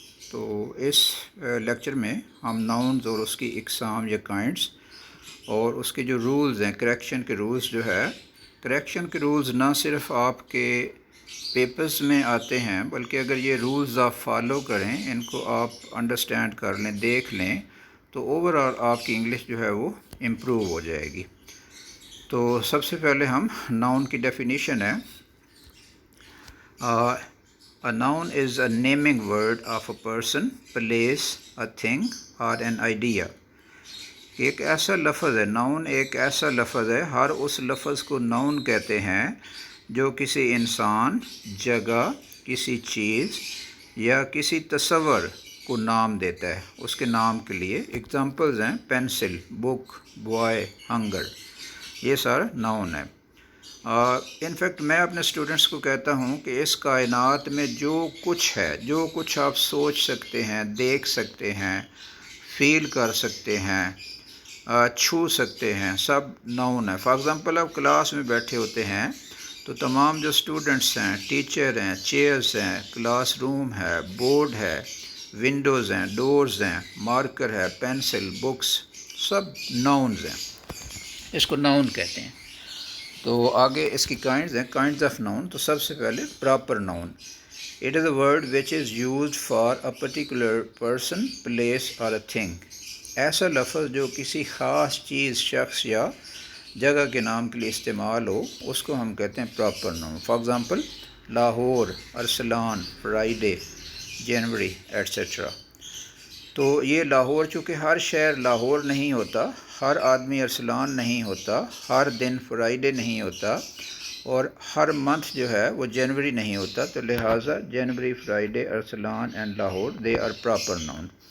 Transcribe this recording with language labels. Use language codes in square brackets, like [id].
[ur] تو اس لیکچر میں ہم ناؤنز اور اس کی اقسام یا کائنڈس اور اس کے جو رولز ہیں، کریکشن کے رولز جو ہے، کریکشن کے رولز نہ صرف آپ کے پیپرز میں آتے ہیں بلکہ اگر یہ رولز آپ فالو کریں، ان کو آپ انڈرسٹینڈ کر لیں، دیکھ لیں، تو اوور آل آپ کی انگلش جو ہے وہ امپروو ہو جائے گی. تو سب سے پہلے ہم ناؤن کی ڈیفینیشن ہے. [en] A noun is a naming word of a person, place, a thing or an idea. [ur] ایک ایسا لفظ ہے، ناؤن ایک ایسا لفظ ہے، ہر اس لفظ کو ناؤن کہتے ہیں جو کسی انسان، جگہ، کسی چیز یا کسی تصور کو نام دیتا ہے، اس کے نام کے لیے. ایگزامپلز ہیں پینسل، بک، بوائے، ہنگر، یہ سارا ناؤن ہے. انفیکٹ میں اپنے اسٹوڈنٹس کو کہتا ہوں کہ اس کائنات میں جو کچھ ہے، جو کچھ آپ سوچ سکتے ہیں، دیکھ سکتے ہیں، فیل کر سکتے ہیں، چھو سکتے ہیں، سب ناؤن ہے. فار ایگزامپل آپ کلاس میں بیٹھے ہوتے ہیں تو تمام جو اسٹوڈنٹس ہیں، ٹیچر ہیں، چیئرس ہیں، کلاس روم ہے، بورڈ ہے، ونڈوز ہیں، ڈورز ہیں، مارکر ہے، پینسل، بکس، سب ناؤنز ہیں. اس کو ناؤن کہتے ہیں. تو آگے اس کی کائنڈز ہیں، کائنڈز آف ناؤن. تو سب سے پہلے proper noun. [en] It is a word which is used for a particular person, place or a thing. [ur] ایسا لفظ جو کسی خاص چیز، شخص یا جگہ کے نام کے لیے استعمال ہو، اس کو ہم کہتے ہیں proper noun. [en] For example Lahore, Arslan, Friday, January etcetera. [ur] تو یہ لاہور، چونکہ ہر شہر لاہور نہیں ہوتا، ہر آدمی ارسلان نہیں ہوتا، ہر دن فرائیڈے نہیں ہوتا، اور ہر منتھ جو ہے وہ جنوری نہیں ہوتا، تو لہٰذا [en] January, Friday, Arslan and Lahore they are proper noun.